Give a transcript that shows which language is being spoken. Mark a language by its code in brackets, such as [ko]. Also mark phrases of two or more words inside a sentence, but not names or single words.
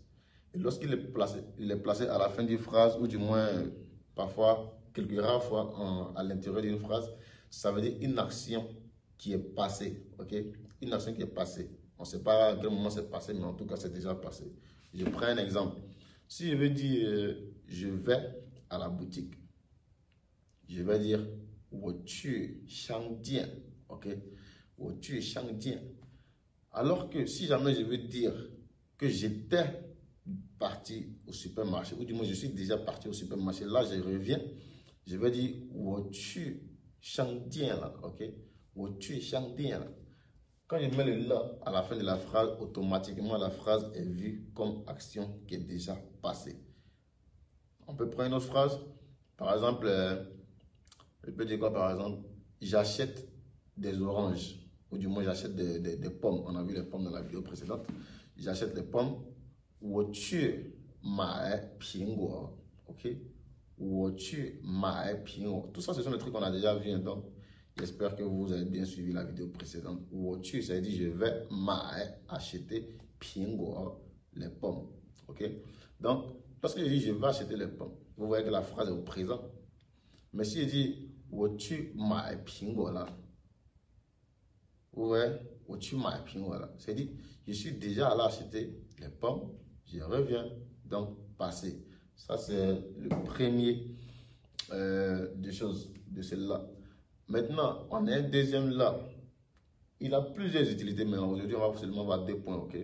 [fr] Et lorsqu'il est placé à la fin d'une phrase, ou du moins, parfois, quelques rares fois à l'intérieur d'une phrase, ça veut dire une action qui est passée. Ok? Une action qui est passée. On ne sait pas à quel moment c'est passé, mais en tout cas, c'est déjà passé. Je prends un exemple. Si je veux dire, je vais à la boutique, je vais dire, [zh] 我去商店, ok? 我去商店. [fr] Alors que si jamais je veux dire que j'étais parti au supermarché, ou du moins je suis déjà parti au supermarché, là je reviens, je vais dire, [zh] 我去商店了, ok? 我去商店了. [fr] Quand je mets le là à la fin de la phrase, automatiquement la phrase est vue comme action qui est déjà passée. On peut prendre une autre phrase, par exemple, je peux dire quoi par exemple? J'achète des oranges, ou du moins j'achète des pommes. On a vu les pommes dans la vidéo précédente. J'achète les pommes. [zh] 我去买苹果, ok? 我去买苹果. [fr] Tout ça, ce sont des trucs qu'on a déjà vu. Donc, j'espère que vous avez bien suivi la vidéo précédente. [zh] 我去, [fr] ça veut dire je vais acheter 苹果, les pommes, ok? Donc, lorsque je dis je vais acheter les pommes, vous voyez que la phrase est au présent. Mais si je dis [zh] 我去买苹果了, [fr] ouais, [zh] 我去买苹果了, [fr] c'est-à-dire je suis déjà allé acheter les pommes, je reviens, donc passé. Ça c'est le premier des choses de celle-là. Maintenant, on a un deuxième là. Il a plusieurs utilités, mais aujourd'hui on va seulement voir 2 points, ok?